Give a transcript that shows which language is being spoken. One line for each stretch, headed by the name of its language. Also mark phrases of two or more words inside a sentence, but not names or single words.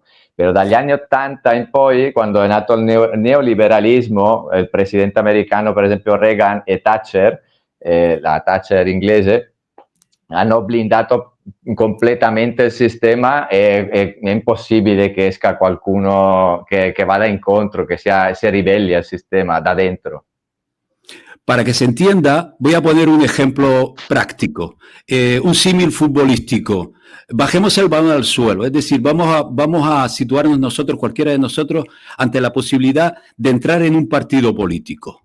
Italian: Però dagli anni 80 in poi, quando è nato il neoliberalismo, il presidente americano, per esempio Reagan e Thatcher, la Thatcher inglese, hanno blindato completamente il sistema e è impossibile che esca qualcuno che vada incontro, que se ribelli al sistema da dentro.
Spanish: Para que se entienda, voy a poner un ejemplo práctico, un símil futbolístico. Bajemos el balón al suelo, es decir, vamos a situarnos nosotros, cualquiera de nosotros, ante la posibilidad de entrar en un partido político.